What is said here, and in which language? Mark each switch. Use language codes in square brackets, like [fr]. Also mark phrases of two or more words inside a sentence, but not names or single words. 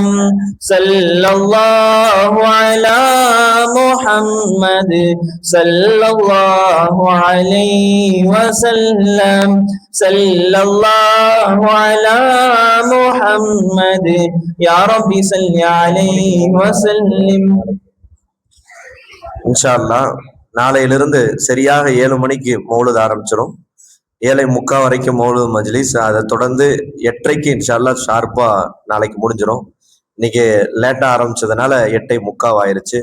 [ar] صلى الله على محمد صلى الله عليه وسلم. صلى الله على محمد يا ربي صل عليه وسلم. إن شاء الله [ta] நாளையிலிருந்து சரியாக 7 மணிக்கு மௌலுது ஆரம்பிச்சிடும். 7:45 வரைக்கும் [ar] مولد مجلس. [ta] அதை தொடர்ந்து 8:30 [ar] إن شاء الله [ta] ஷார்ப்பா நாளைக்கு முடிஞ்சிடும். இன்னைக்கு லேட்டா ஆரம்பிச்சதுனால 8:45 ஆயிருச்சு.